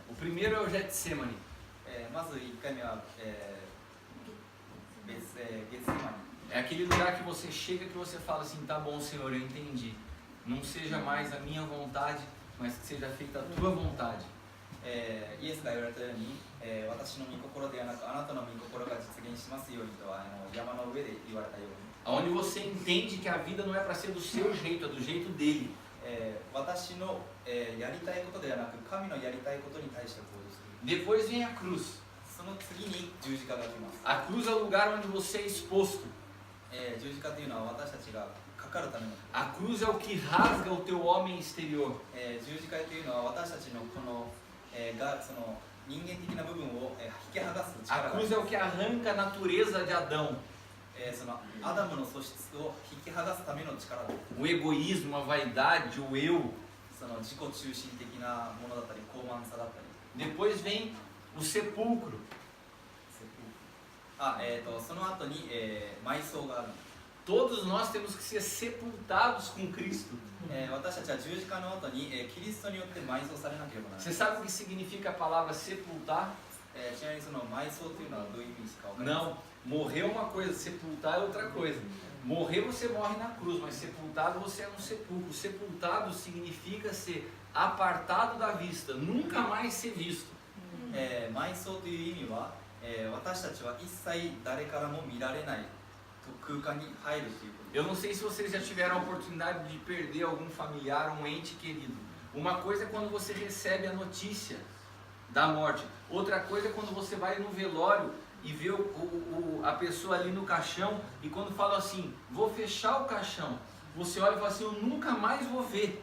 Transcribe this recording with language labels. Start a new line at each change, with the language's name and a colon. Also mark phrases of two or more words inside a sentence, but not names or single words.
Portuguese: O primeiro é o Getsemane.
Japanese: まず1回目は、ゲツセマニ。
Portuguese: É aquele lugar que você chega que você fala assim, tá bom, Senhor, eu entendi. Não seja mais a minha vontade, mas que seja feita a tua vontade.
Japanese: イエスが言われたように、私の御心ではなくあなたの御心が実現しますようにとは山の上で言われたように、
Portuguese: Onde você entende que a vida não é para ser do seu jeito, é do jeito dele.
Japanese: 私の、やりたいことではなく神のやりたいことに対して行動する。
Portuguese: Depois vem a cruz.
Japanese: その次に十字架が来ます。
Portuguese: A cruz é o lugar onde você é exposto.
Japanese: 十字架というのは私たちがかかるための。
Portuguese: A cruz é o que rasga o teu homem exterior.
Japanese: 十字架というのは私たちのこの、その人間的な部分を、引き剥がす
Portuguese: A
Japanese: 力があ
Portuguese: cruz
Japanese: る。
Portuguese: é o que arranca a natureza de Adão.
Japanese: そのアダムの素質を引き剥がすための力だ。
Portuguese: O egoísmo, a vaidade, o eu.
Japanese: その自己中心的なものだったり高慢さだったり。
Portuguese: Depois vem o sepulcro.
Japanese: その後に、埋葬がある。
Portuguese: Todos nós temos que ser sepultados com Cristo.
Japanese: 私たちは十字架の後に、キリストによって埋葬されなければならない。
Portuguese: Você sabe o que significa a palavra sepultar?
Japanese: ちなみにその埋葬というのはどういう意味ですか？わかりますか？
Portuguese: Não, morrer é uma coisa, sepultar é outra coisa. Morrer você morre na cruz, mas sepultado você é no sepulcro. Sepultado significa ser apartado da vista, nunca mais ser visto.
Japanese: 埋葬という意味は、私たちは一切誰からも見られない空間に入るということ。
Portuguese: Eu não sei se vocês já tiveram a oportunidade de perder algum familiar, um ente querido. Uma coisa é quando você recebe a notícia da morte. Outra coisa é quando você vai no velório e vê a pessoa ali no caixão e quando fala assim, vou fechar o caixão, você olha e fala assim, eu nunca mais vou ver.